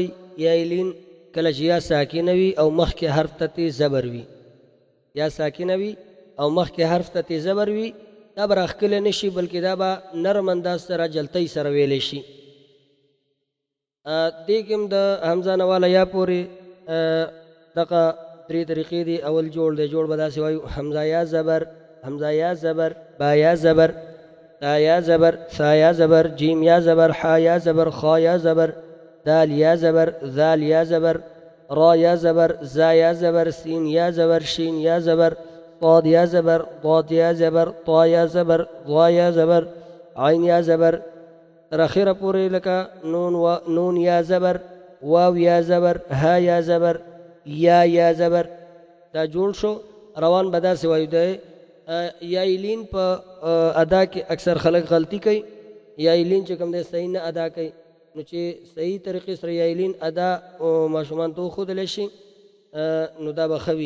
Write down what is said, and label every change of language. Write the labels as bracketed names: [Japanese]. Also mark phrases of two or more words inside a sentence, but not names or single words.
[Pashto] یای لین کله چې یا ساکنه وي او مخکې حرف ته زبر وي، یا ساکنه وي او مخکې حرف ته زبر وي، دا به راښکلی نشي بلکې دا به نرم انداز سره جلتۍ سره ویلی شي. دې کې هم د حمزه نه والا یا پورې دغه درې طریقې دي. اول جوړ دی، جوړ به داسې وایو: حمزه یا زبر، حمزه یا زبر، با یا زبر، تا یا زبر، ثا یا زبر، جیم یا زبر، حا یا زبر، خا یا زبر، دال یا زبر، ذال یا زبر، را یا زبر، زا یا زبر، سین یا زبر، شین یا زبر، ضاد یا زبر، ضاد یا زبر، طا یا زبر، ضا یا زبر، عین یا زبر، تر اخره پورې لکه نون یا زبر، واو یا زبر، ها یا زبر، یا زبر. دا جوړ شو. روان به داسې وایو. د یای لین په ادا کې اکثر خلک غلطي کوي. یای لین چې کوم دی صحیح نه ادا کوي، نو چې صحیح طریقې سره یای لین ادا ماشومان ته وښودلی شي نو دا به ښه وي.